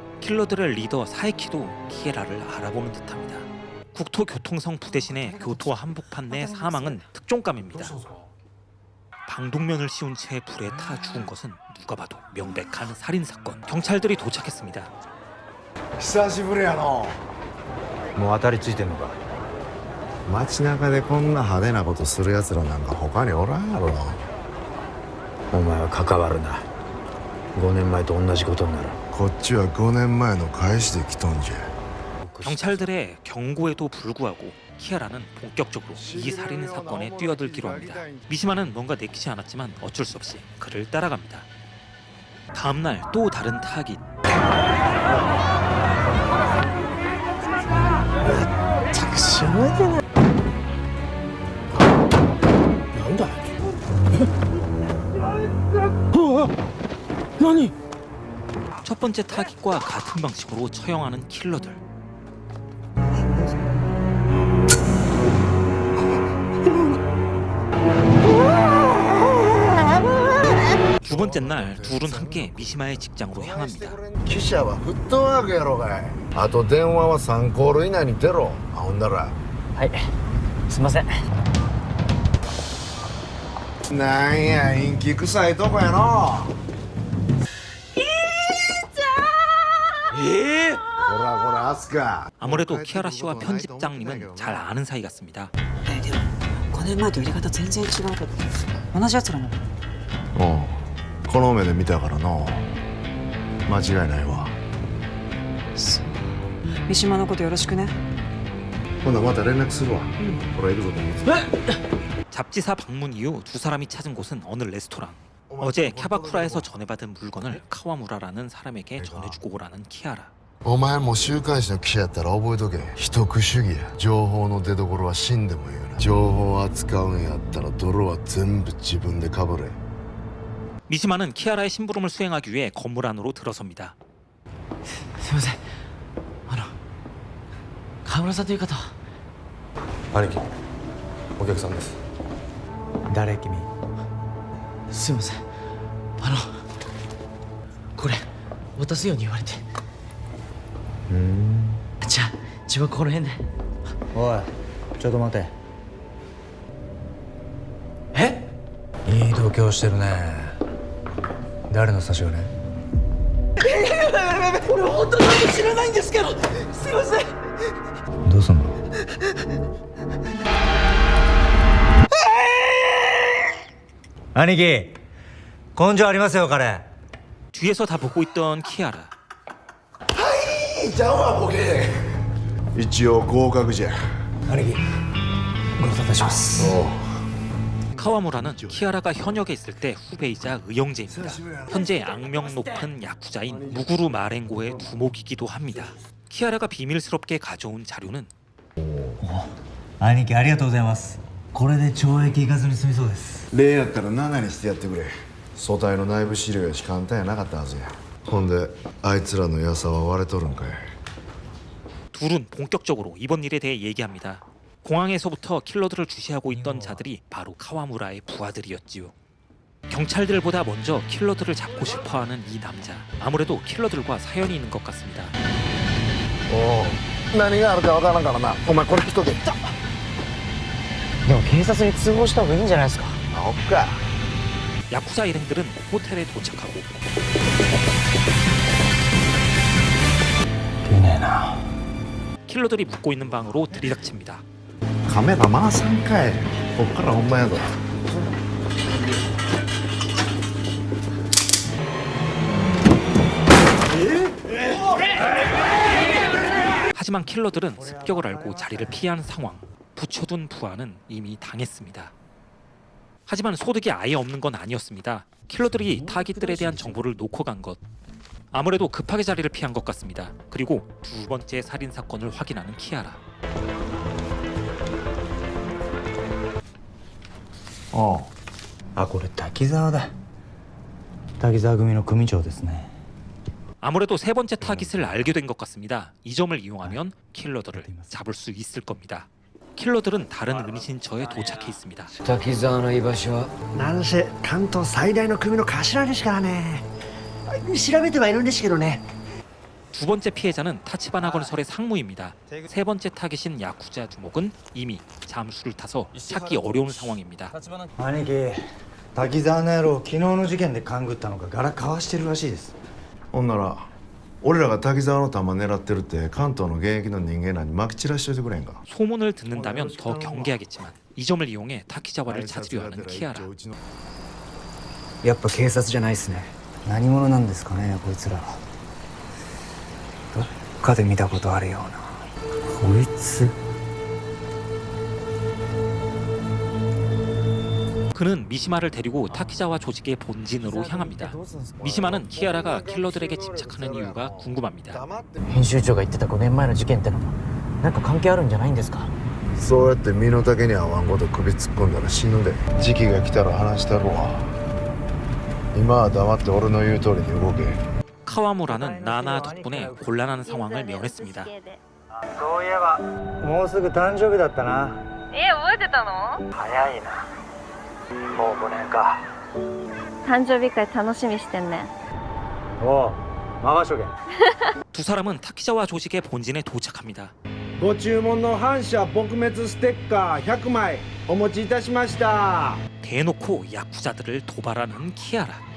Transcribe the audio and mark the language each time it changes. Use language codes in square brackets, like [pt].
[ko] 킬러들의 리더 사이키도 키아라를 알아보는 듯합니다. 국토교통성 부대신의 교토 한복판 내 사망은 특종감입니다. 방독면을 씌운 채 불에 타 죽은 것은 누가 봐도 명백한 살인사건. 경찰들이 도착했습니다. [ja] 久しぶりやの。もう当たりついてんのか？街中でこんな派手なことするやつらなんか他におらんやろ。お前は関わるな。 5年前と同じことになる。こっちは5年前の返しで来とんじゃ。 [ko] 경찰들의 경고에도 불구하고 키아라는 본격적으로 이 살인 사건에 뛰어들기로 합니다. 미시마는 뭔가 내키지 않았지만 어쩔 수 없이 그를 따라갑니다. 다음 날 또 다른 타깃. 첫 번째 타깃과 같은 방식으로 처형하는 킬러들. 두 번째 날 둘은 함께 미시마의 직장으로 향합니다. [ja] 記者はフットワークやろがい。あと電話は3コール以内に出ろ。ほんならはいすいません。なんや陰気臭いとこやの。こらこらアスカ。 [ko] 아무래도 키아라 씨와 편집장님은 잘 아는 사이 같습니다. [ja] でも5年前とやり方全然違うけど同じやつらなの。おうこの目で見たからな。間違いないわ。そう三島のことよろしくね。ほなまた連絡するわ。俺行くぞと思って。 [ko] 잡지사 방문 이후 두 사람이 찾은 곳은 어느 레스토랑. 어제 캬바쿠라에서 전해받은 물건을 카와무라라는 사람에게 전해주고 오라는 키아라. [ja] お前も週刊誌の記者やったら覚えとけ。一区主義や。情報の出所は死んでも言うな。情報を扱うんやったら泥は全部自分でかぶれ。 [ko] 미시마는 키아라의 심부름을 수행하기 위해 건물 안으로 들어섭니다. [ja] すいません。川村さんという方は。兄貴お客さんです。誰君？すいません。これ渡すように言われて。じゃあ自分この辺で。おいちょっと待て。え？いい度胸してるね。誰の差し金？俺本当に知らないんですけど。すいません。どうすんの？兄貴根性ありますよ彼。 [ko] 뒤에서 다 보고 있던 키아라. [ja] ちゃうわボケ。一応合格じゃ。兄貴ご無沙汰します。おう [ko] 카와무라는 키아라가 현역에 있을 때 후배이자 의형제입니다. 현재 악명 높은 야쿠자인 무구루 마렌고의 두목이기도 합니다. 키아라가 비밀스럽게 가져온 자료는 [ja] 兄貴ありがとうございます。これで懲役行かずに済みそうです。例やったら7にしてやってくれ。組対の内部資料やし簡単やなかったはずや。ほんであいつらの噂は割れとるんかい。 [ko] 둘은 본격적으로 이번 일에 대해 얘기합니다. 공항에서부터 킬러들을 주시하고 있던 자들이 바로 카와무라의 부하들이었지요. 경찰들보다 먼저 킬러들을 잡고 싶어하는 이 남자. 아무래도 킬러들과 사연이 있는 것 같습니다. [ja] おう何があるかわからんからな。お前これ来とけ。でも警察に通報した方がいいんじゃないですか。あおっか。 [ko] 야쿠자 일행들은 호텔에 도착하고 [ja] いねえな。 [ko] 킬러들이 묵고 있는 방으로 들이닥칩니다. [ja] カメラ回さんかい。こっからほんまやぞ。 [ko] 하지만 킬러들은 습격을 알고 자리를 피한 상황. 붙여둔 부하는 이미 당했습니다. 하지만 소득이 아예 없는 건 아니었습니다. 킬러들이 타깃들에 대한 정보를 놓고 간 것. 아무래도 급하게 자리를 피한 것 같습니다. 그리고 두 번째 살인 사건을 확인하는 키아라. [ja] おう。あこれ滝沢だ。滝沢組の組長ですね。 [ko] 아무래도 세 번째 타깃을 알게 된 것 같습니다. 이 점을 이용하면 킬러들을 잡을 수 있을 겁니다. 킬러들은 다른 은신처에 도착해 있습니다. [ja] 滝沢の居場所はなんせ関東最大の組の頭ですからね。調べてはいるんですけどね。 [ko] 두 번째 피해자는 타치바나 건설의 상무입니다. 세 번째 타깃인 야쿠자 두목은 이미 잠수를 타서 찾기 어려운 상황입니다. [ja] 兄貴滝沢の野郎昨日の事件で勘ぐったのか柄交わしてるらしいです。ほんなら俺らが滝沢の弾狙ってるって関東の現役の人間らにまき散らしといてくれんか。 [ko] 소문을 듣는다면 더 경계하겠지만 이 점을 이용해 타키자와를 찾으려 하는 키아라. [ja] やっぱ警察じゃないっすね。何者なんですかねこいつら。どっかで見たことあるような。こいつ [ko] 그는 미시마를 데리고 타키자와 조직의 본진으로 향합니다. 미시마는 키아라가 킬러들에게 집착하는 이유가 궁금합니다. [ja] 編集長が言ってた5年前の事件ってのもなんか関係あるんじゃないんですか？そうやって身の丈に合わんこと首突っ込んだら死ぬで。時期が来たら話したるわ。今は黙って俺の言う通りに動け。 [ko] 카와무라는 나나 덕분에 곤란한 상황을 면했습니다. [ja] そういえばもうすぐ誕生日だったな。覚えてたの？早いな。もう5年か。誕生日会楽しみしてんねん。おう任しとけ。 [ko] 두 사람은 타키자와 조직의 본진에 도착합니다. [ja] ご注文の反社撲滅ステッカー100枚お持ちいたしました。 [ko] 대놓고 야쿠자들을 도발하는 키아라.